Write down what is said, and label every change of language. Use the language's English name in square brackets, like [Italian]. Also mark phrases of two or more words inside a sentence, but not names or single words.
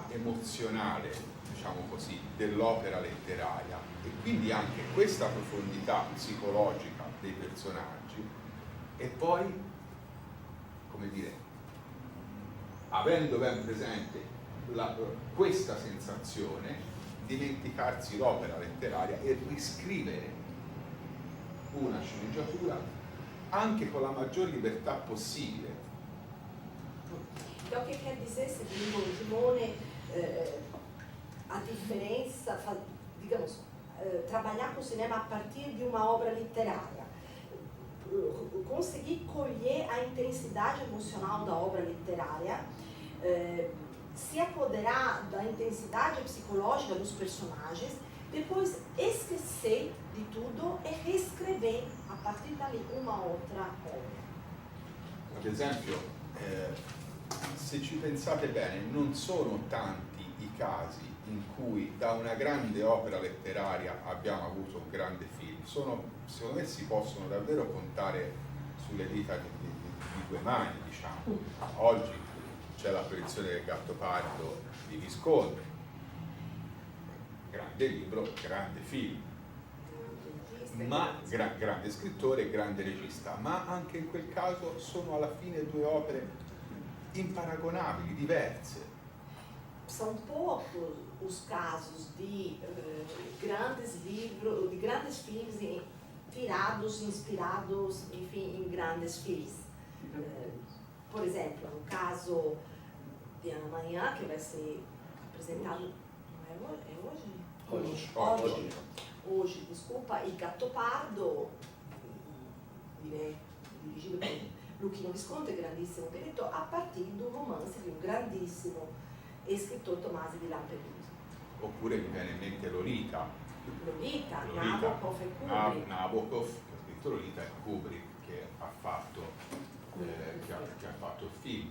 [Italian] emozionale, diciamo così, dell'opera letteraria e quindi anche questa profondità psicologica dei personaggi, e poi, come dire, avendo ben presente questa sensazione, dimenticarsi l'opera letteraria e riscrivere una sceneggiatura anche con la maggior libertà possibile. [Portuguese] Então, o que quer dizer, segundo Simone, [Italian] a differenza, [Portuguese] digamos, trabalhar com o cinema a partir de uma obra literária, conseguir colher a intensidade emocional da obra literária, se apoderar da intensidade psicológica dos personagens, depois esquecer de tudo e reescrever a partir dali uma outra obra. [Italian] Ad esempio, se ci pensate bene, non sono tanti i casi in cui da una grande opera letteraria abbiamo avuto un grande film. Secondo me si possono davvero contare sulle dita di due mani, diciamo. Oggi c'è l'apparizione del Gattopardo di Visconti, grande libro, grande film, ma grande scrittore e grande regista, ma anche in quel caso sono alla fine due opere imparagonabili, diverse. [Portuguese] São poucos os casos de grandes livros, de grandes filmes tirados, inspirados, enfim, em grandes filmes. Por exemplo, no caso de Amanhã, que vai ser apresentado, não é hoje? Hoje, desculpa, e Gattopardo, dirigido por Luchino Visconti, [Italian] grandissimo direttore, a partire di un romanzo di un grandissimo scrittore, [Portuguese] Tommaso di Lampedusa. [Italian] Oppure mi viene in mente Lolita. Nabokov e Kubrick. Nabokov, che ha scritto Lolita, e Kubrick che ha fatto il film.